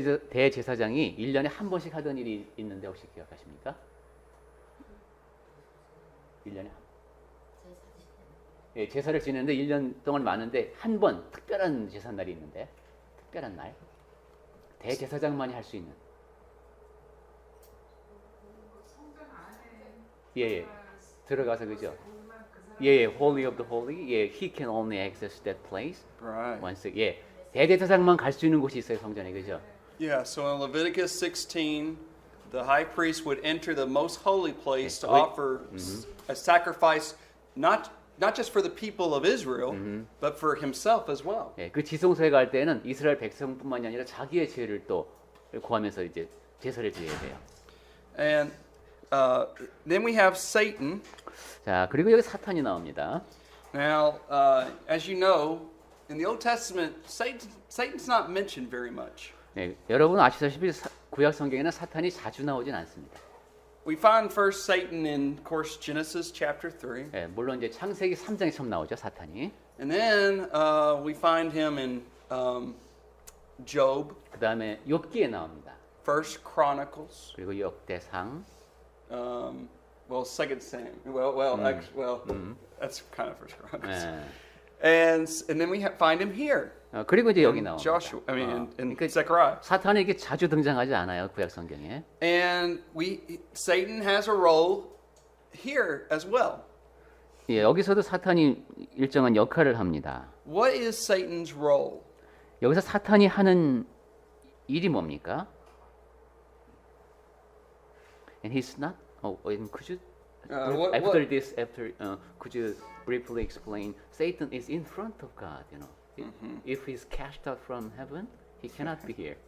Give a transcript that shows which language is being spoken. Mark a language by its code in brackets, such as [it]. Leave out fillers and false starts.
[ko] 대제사장이 1년에 한 번씩 하던 일이 있는데 혹시 기억하십니까? 1년에 예, 제사를 지내는데 1년 동안 많은데 한 번 특별한 제삿날이 있는데 특별한 날 대제사장만이 할 수 있는 예, 들어가서 그죠? [en] 예, Holy of the Holy. 예, he can only access that place Right. once. [ko] 예, 대제사장만 갈 수 있는 곳이 있어요 성전에 그죠? [en] Yeah, so in Leviticus 16, the high priest would enter the most holy place to Okay. offer a sacrifice, not just for the people of Israel, but for himself as well. [ko] 예, 그 지성소에 갈 때는 이스라엘 백성뿐만이 아니라 자기의 죄를 또 구하면서 이제 제사를 드려야 돼요. [en] And then we have Satan. [ko] 자, 그리고 여기 사탄이 나옵니다. [en] Now, as you know, in the Old Testament, Satan's not mentioned very much. [ko] 네, 여러분 아시다시피 구약 성경에는 사탄이 자주 나오진 않습니다. [en] We find first Satan in, of course, Genesis chapter 3. [ko] 예, 물론 이제 창세기 3장에 처음 나오죠 사탄이. [en] And then we find him in Job, [ko] 그 다음에 욥기에 나옵니다. [en] First Chronicles, [ko] 그리고 역대상. [en] well, Second Samuel. That's kind of First Chronicles. [ko] 예. [en] And then we find him here, [ko] 그리고 이제 여기 [en] in [ko] 나옵니다. [en] Joshua. I mean, in [ko] 그러니까 [en] Zechariah. [ko] 사탄이 이게 자주 등장하지 않아요 구약 성경에. [en] And Satan has a role here as well. [ko] 예, 여기서도 사탄이 일정한 역할을 합니다. [en] What is Satan's role? [ko] 여기서 사탄이 하는 일이 뭡니까? [en] And he's not. Could you after this, could you briefly explain? Satan is in front of God. You know, if he's cast out from heaven, he cannot be here.